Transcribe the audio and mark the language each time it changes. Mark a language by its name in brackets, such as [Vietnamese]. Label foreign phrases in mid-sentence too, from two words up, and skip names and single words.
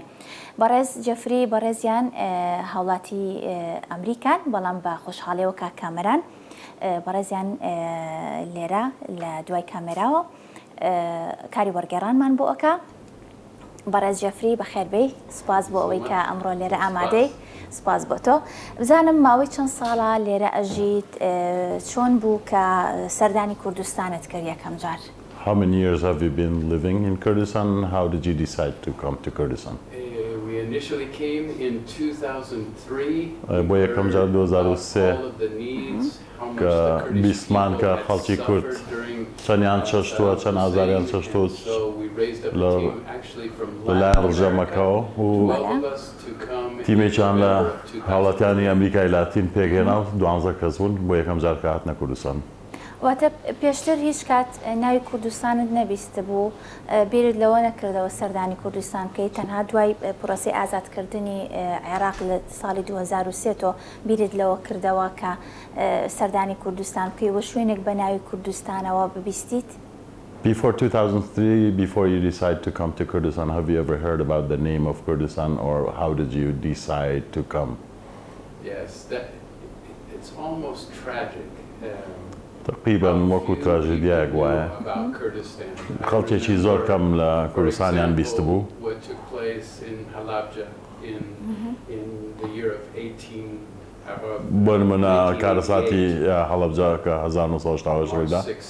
[Central Kurdish] بەڕێز جێفری بەڕێزیان هاوڵاتی ئەمریکان بەڵام بە خۆشحاڵیەوە کامەران بەڕێزیان لێرە لە دوای کامێراوە کاری وەرگێڕانمان بۆ ئەکا. بەڕێز جێفری بەخێربێی سپاس بۆ ئەوەی کە ئەمڕۆ لێرە ئامادەی سپاس بۆ تۆ. بزانم ماوەی چەند ساڵە لێرە ئەژیت چۆن بوو کە سەردانی کوردستانت کرد یەکەم جار؟ [English] How many years have you been living in Kurdistan? How did you decide to come to Kurdistan? We initially came in 2003. [Central Kurdish] بۆ یەکەم جار 2003 کە بیستمان کە خەڵکی کورد چەندیان چەشتووە چەند ئازاریان چەشتووە لەلایەن ڕژەمەکەوە و تیمێکیان لە هاوڵاتیانی ئەمریکای لاتین پێگەێنا و 12 کەس بوون بۆ یەکەم جار کە هاتنە کوردستان. واتە پێشتر هیچ کات ناوی کوردستانت نەبیستە بوو بیرت لەوە نەکردەوە سەردانی کوردستان بکەیت تەنها دوای پرۆسەی ئازادکردنی عێراق لە ساڵی 2003 تۆ بیرت لەوە کردەوە کە سەردانی کوردستان بکەی وە شوێنێک بە ناوی کوردستانەوە ببیستیت؟ [English] Before 2003, before you decided to come to Kurdistan, have you ever heard about the name of Kurdistan or how did you decide to come? Yes, it's almost tragic. [Central Kurdish] تقریبا وەکو تراژیدیایەک وایە خەڵکێکی زۆر کەم لە کوردستانیان بیست بوو بۆ نمونە کارەساتی هەڵەبجە کە 1970 ڕوویدا